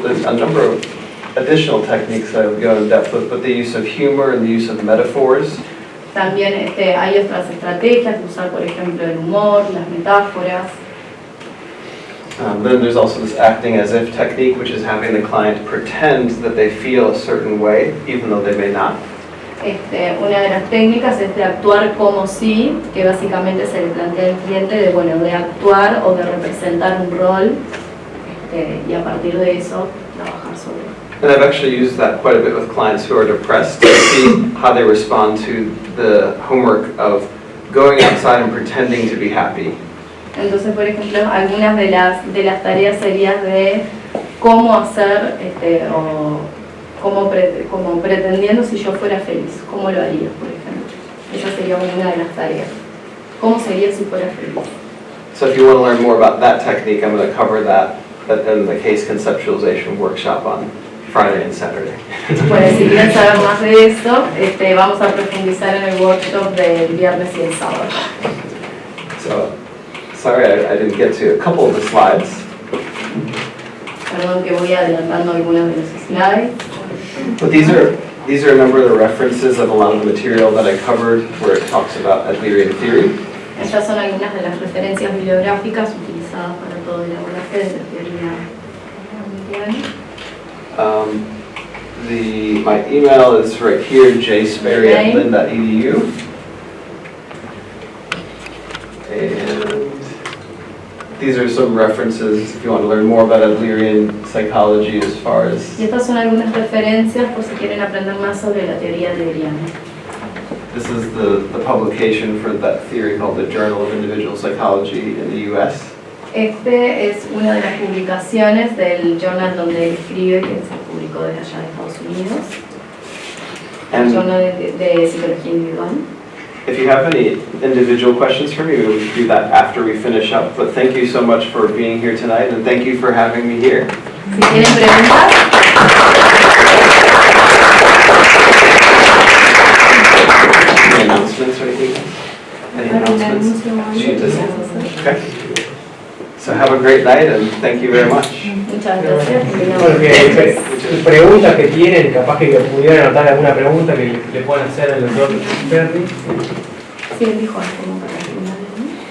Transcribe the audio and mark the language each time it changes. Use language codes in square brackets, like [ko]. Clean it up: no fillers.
[en] There's a number of additional techniques that I would go in depth with, but the use of humor and the use of metaphors. [es] También hay otras estrategias de usar, por ejemplo, el humor, las metáforas. [en] Then there's also this acting as if technique, which is having the client pretend that they feel a certain way, even though they may not. [es] Una de las técnicas es de actuar como si, que básicamente se le plantea al cliente de actuar o de representar un rol, y a partir de eso trabajar sobre él. [en] And I've actually used that quite a bit with clients who are depressed to see how they respond to the homework of going outside and pretending to be happy. [es] Entonces, por ejemplo, algunas de las tareas serían de cómo hacer, o como pretendiendo si yo fuera feliz, cómo lo haría, por ejemplo. Esa sería una de las tareas. ¿Cómo sería si fuera feliz? [en] So if you want to learn more about that technique, I'm going to cover that in the case conceptualization workshop on Friday and Saturday. [es] Bueno, si quieren saber más de eso, vamos a profundizar en el workshop del viernes y el sábado. [en] So, sorry I didn't get to a couple of the slides. [es] Perdón que voy adelantando algunos de los slides. [en] But these are a number of the references of a lot of the material that I covered where it talks about Adlerian theory. [es] Estas son algunas de las referencias bibliográficas utilizadas para todo el abordaje de la teoría adleriana. [en] My email is right here, jsperry@lynn.edu. And these are some references if you want to learn more about Adlerian psychology as far as... [es] Y estas son algunas referencias por si quieren aprender más sobre la teoría adleriana. [en] This is the publication for that theory called the Journal of Individual Psychology in the US. [es] Este es una de las publicaciones del journal donde él escribe, que se publicó desde allá de Estados Unidos. El journal de psicología individual. [en] If you have any individual questions for me, we will do that after we finish up. But thank you so much for being here tonight, and thank you for having me here. [es] Si tienen preguntas. [en] Any announcements or anything else? Any announcements? Okay. So have a great night, and thank you very much. [es] Muchas gracias. Bueno, preguntas que tienen, capaz que pudieran anotar alguna pregunta que le puedan hacer al doctor Sperry. Sí, él dijo algo para el final, ¿no?